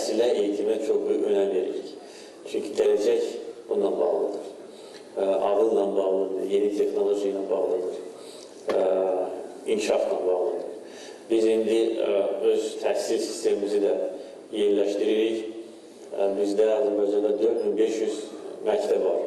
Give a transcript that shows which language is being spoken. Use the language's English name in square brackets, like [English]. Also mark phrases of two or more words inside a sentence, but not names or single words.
[Turkish] təhsilə, eğitime çok büyük önem veririk. Çünkü gelecek bununla bağlıdır. Ağılla bağlıdır, yeni teknolojiyle bağlıdır, inkişafla bağlıdır. [Azerbaijani] Biz indi öz təhsil sistemimizi də yerləşdiririk. Bizdə Azərbaycanda 4500 məktəb var.